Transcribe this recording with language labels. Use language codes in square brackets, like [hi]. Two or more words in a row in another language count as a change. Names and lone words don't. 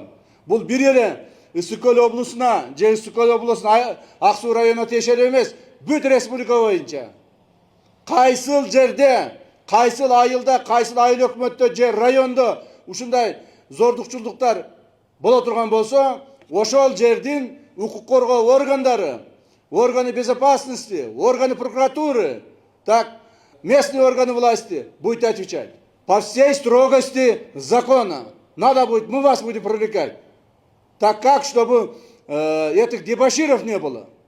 [ky] Бул бир эле Ысык Көл облусуна, же Ысык Көл облусунун Ак Суу районуна тиешелүү эмес, бүт республика боюнча. Кайсыл жерде, кайсыл айылда, кайсыл айыл өкмөттө же райондо ушундай зордукчулдуктар боло турган болсо, ошол жердин укук коргоо органдары, [ru] органы безопасности, органы прокуратуры, так, местные органы власти будут отвечать. По всей строгости закона. Надо будет, мы вас будем привлекать. Так как, чтобы этих дебоширов не было.